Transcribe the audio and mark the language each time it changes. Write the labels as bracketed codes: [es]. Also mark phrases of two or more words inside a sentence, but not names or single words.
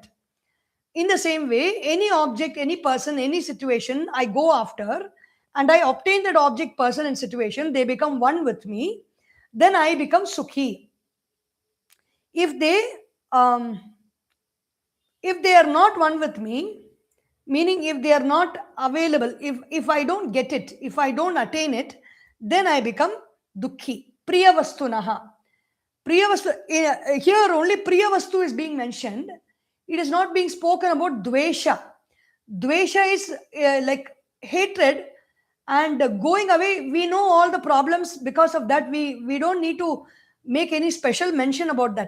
[en] In the same way, any object, any person, any situation I go after, and I obtain that object, person, and situation, they become one with me, then I become sukhi. If they are not one with me, meaning if they are not available, if I don't get it, if I don't attain it, then I become dukhi. Priyavastunaha. Priyavastu, here only Priyavastu is being mentioned. It is not being spoken about dvesha. Dvesha is like hatred and going away. We know all the problems because of that. We don't need to make any special mention about that.